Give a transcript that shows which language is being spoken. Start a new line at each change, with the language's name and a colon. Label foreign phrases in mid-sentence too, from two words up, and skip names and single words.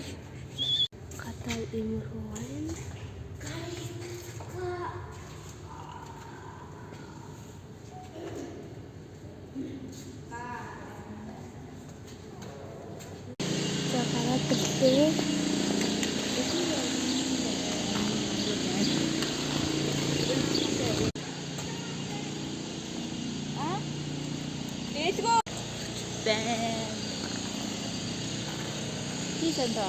Mongolian: Гадаа имерхүү байна. За гараад ирлээ.
English: Let's go. Bam.
Mongolian: Хийсэн даа.